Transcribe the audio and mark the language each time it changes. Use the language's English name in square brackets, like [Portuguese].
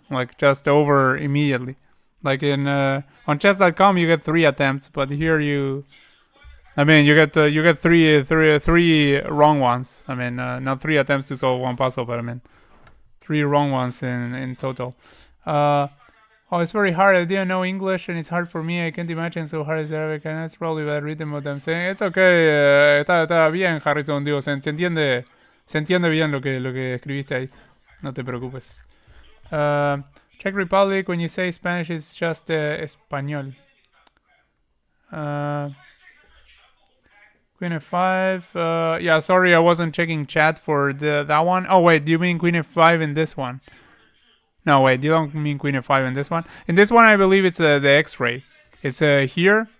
[English] Like just over immediately. Like in on chess.com you get 3 attempts, but here you get three wrong ones. I mean, not 3 attempts to solve one puzzle, but I mean 3 wrong ones in total. Oh, it's very hard. I didn't know English, and it's hard for me. I can't imagine so hard as Arabic, and it's probably bad written what I'm saying. It's okay. [Spanish] Está bien, [English] Harrison. [Spanish] Digo, se entiende bien lo que escribiste ahí. No te preocupes. [English] Czech Republic, when you say Spanish, it's just español. Queen f5. Yeah, sorry, I wasn't checking chat for that one. Oh, wait, do you mean Queen f5 in this one? No, wait, you don't mean Queen f5 in this one. In this one, I believe it's the X-ray. It's here,